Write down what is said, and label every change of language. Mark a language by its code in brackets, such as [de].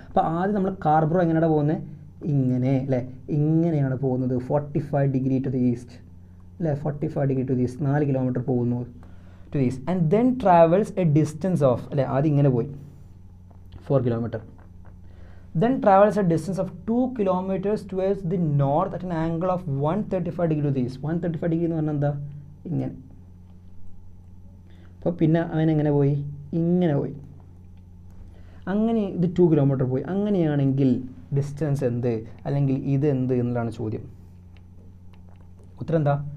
[ml] അപ്പോൾ ആദ്യം നമ്മൾ കാർബ്രോ എങ്ങനെയാണ് പോകുന്നത്? ഇങ്ങനെ അല്ലേ, ഇങ്ങനെയാണ് പോകുന്നത് 45 ഡിഗ്രി [en] to the east അല്ലേ, 45 degree to the east 4 kilometre പോകുന്നു to the east and then travels a distance of [ml] അല്ലേ, ആദ്യം ഇങ്ങനെ പോയി 4 kilometre. [en] Then travels a distance of 2 kilometers towards the north at an angle of 135 degree to the east. [ml] 135 degree എന്ന് പറഞ്ഞാൽ എന്താ? ഇങ്ങനെ. അപ്പോൾ പിന്നെ അവൻ എങ്ങനെ പോയി? ഇങ്ങനെ പോയി. അങ്ങനെ ഇത് 2 കിലോമീറ്റർ പോയി. അങ്ങനെയാണെങ്കിൽ ഡിസ്റ്റൻസ് എന്ത് അല്ലെങ്കിൽ ഇത് എന്ത് എന്നുള്ളതാണ് ചോദ്യം. ഉത്തരം എന്താ?